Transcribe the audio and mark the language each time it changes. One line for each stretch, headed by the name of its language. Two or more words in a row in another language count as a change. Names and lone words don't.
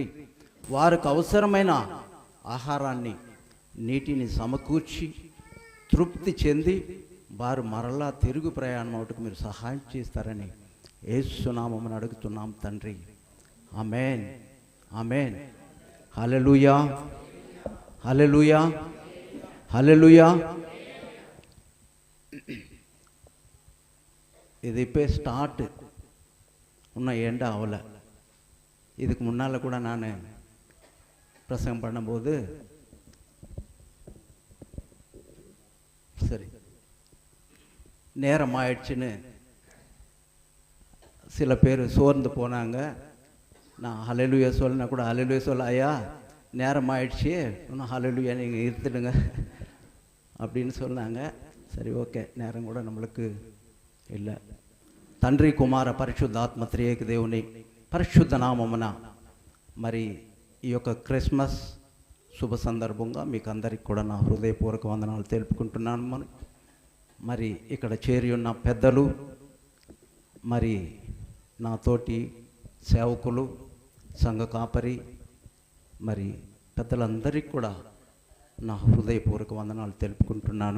Telugu: వారికి అవసరమైన ఆహారాన్ని నీటిని సమకూర్చి తృప్తి చెంది వారు మరలా తిరుగు ప్రయాణం అవుటకు మీరు సహాయం చేస్తారని యేసు నామమున అడుగుతున్నాం తండ్రి. ఆమేన్, ఆమేన్. హల్లెలూయా, హల్లెలూయా, హల్లెలూయా.
Tamil: ఇది இப்போ ஸ்டார்ட் இன்னும் ஏண்டா ஆகலை. இதுக்கு முன்னால் கூட நான் பிரசங்கம் பண்ணும்போது சரி நேரம் ஆயிடுச்சுன்னு சில பேர் சோர்ந்து போனாங்க. நான் ஹல்லேலூயா சொல்லினா கூட ஹல்லேலூயா சொல்ல, ஐயா நேரம் ஆயிடுச்சு, இன்னும் ஹல்லேலூயா நீங்கள் இருந்துடுங்க அப்படின்னு சொன்னாங்க. சரி, ஓகே, நேரம் கூட நம்மளுக்கு இல்லை.
Telugu: తండ్రి కుమార పరిశుద్ధాత్మ త్రియేక దేవుని పరిశుద్ధ నామమున మరి ఈ యొక్క క్రిస్మస్ శుభ సందర్భంగా మీకు అందరికి కూడా నా హృదయపూర్వక వందనాలు తెలుపుకుంటున్నాను. మరి ఇక్కడ చేరి ఉన్న పెద్దలు, మరి నాతోటి సేవకులు, సంఘ కాపరి, మరి పెద్దలందరికీ కూడా నా హృదయపూర్వక వందనాలు తెలుపుకుంటున్నాను.